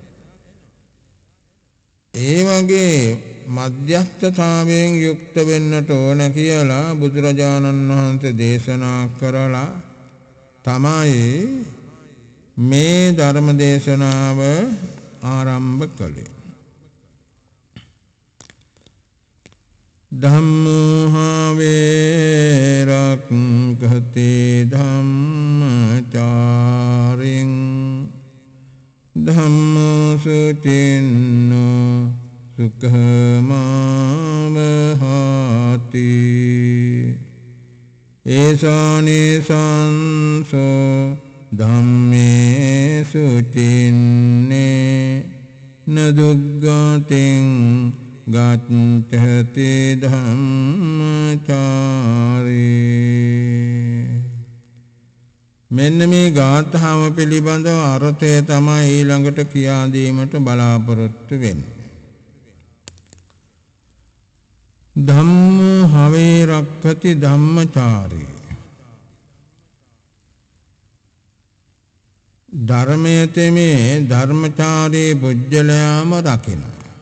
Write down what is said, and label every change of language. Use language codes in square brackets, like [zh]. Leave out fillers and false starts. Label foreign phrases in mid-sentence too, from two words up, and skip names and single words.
[si] ඒ වගේ මධ්‍යස්ථතාවයෙන් යුක්ත වෙන්නට ඕන කියලා බුදුරජාණන් වහන්සේ දේශනා කරලා තමයි මේ ධර්ම දේශනාව ආරම්භ කළේ. [pi] ධම්මහාවේරක්ඛති ධම්මචාරින් ධම්මසුචින්නෝ සුඛමාවහති ඒසානිසංසෝ ධම්මේ සුචින්නේ නදුග්ගතින් ගච්ඡති ධම්මචාරී. [si] මෙන්න මේ ගාථාව පිළිබඳව අර්ථය තමයි ඊළඟට කියා දීමට බලාපොරොත්තු වෙන්නේ. [pi] ධම්ම හවේ රක්ඛති ධම්මචාරී. [si] ධර්මයේ තෙමේ ධර්මචාරී පුජ්‍යලයාම රකින්න.